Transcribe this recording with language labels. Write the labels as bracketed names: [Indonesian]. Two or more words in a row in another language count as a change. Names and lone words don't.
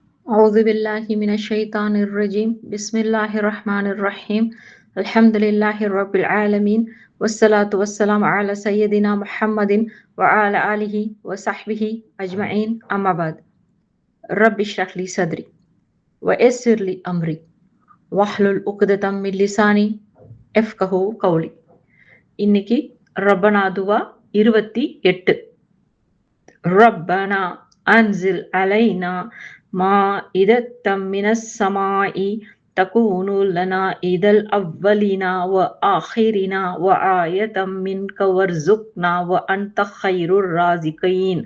[Arabic] أعوذ بالله من الشيطان الرجيم بسم الله الرحمن الرحيم الحمد لله رب العالمين والصلاة والسلام على سيدنا محمد وعلى آله وصحبه أجمعين أما بعد رب اشرح لي صدري ويسر لي أمري واحلل عقدة من لساني يفقهوا قولي. [Tamil] இன்னைக்கு [Arabic] ربنا دعاء [Tamil] 28. [Arabic] ربنا أنزل علينا مائدة من السماء تكون لنا عيدا لأولنا وآخرنا وآية منك وارزقنا وأنت خير الرازقين.